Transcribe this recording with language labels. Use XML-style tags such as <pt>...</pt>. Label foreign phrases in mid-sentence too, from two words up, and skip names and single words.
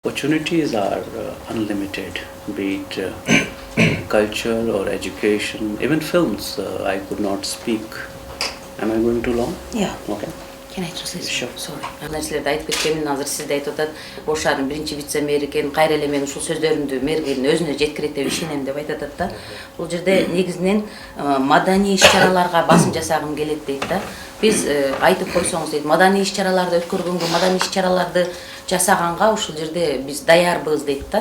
<en>Opportunities are unlimited, be it culture or education, even films. I could not speak. Am I going too long? Yeah. Okay. Can I translate? Sure. Sorry.</en> <ky>Нәрселерді айтып кеткенмін, азыр сіз де айтып атат. Ошардың биринчи вице-мэр экен, кайра эле мен ушул сөздөрүмдү мэргенин өзүнө жеткирет деп ишенем деп айтып атат да. Бул жерде негизинен маданий иш-чараларга басым жасагым келет дейт да. Биз айтып койсоңуз дейт, маданий иш-чараларды өткөргөнгө, маданий иш-чараларды жасаганга ушул жерде биз даярбыз дейт да.</ky>